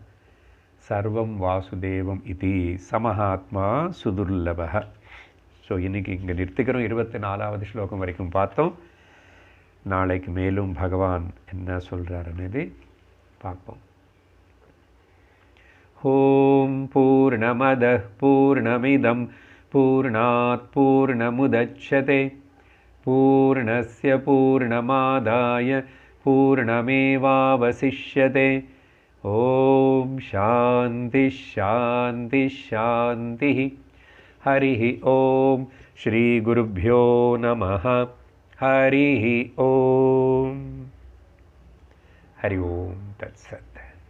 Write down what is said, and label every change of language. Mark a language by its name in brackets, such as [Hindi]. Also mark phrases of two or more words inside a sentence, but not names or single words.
[Sanskrit] सर्वं वासुदेवम् इति समहात्मा सुदुर्लभः. [Tamil] ஸோ இன்றைக்கி இங்கே நிறுத்திக்கிறோம். 24வது ஸ்லோகம் வரைக்கும் பார்த்தோம். நாளைக்கு மேலும் பகவான் என்ன சொல்கிறாருன்னு பார்ப்போம். [Sanskrit] ओम् पूर्णमदः पूर्णमिदं पूर्णात् पूर्णमुदच्यते पूर्णस्य पूर्णमादाय पूर्णमेवावशिष्यते. ओम् शान्तिः शान्तिः शान्तिः. हरिः ओम् श्री गुरुभ्यो नमः. हरिः ओम्। हरि ओम् तत्सत्.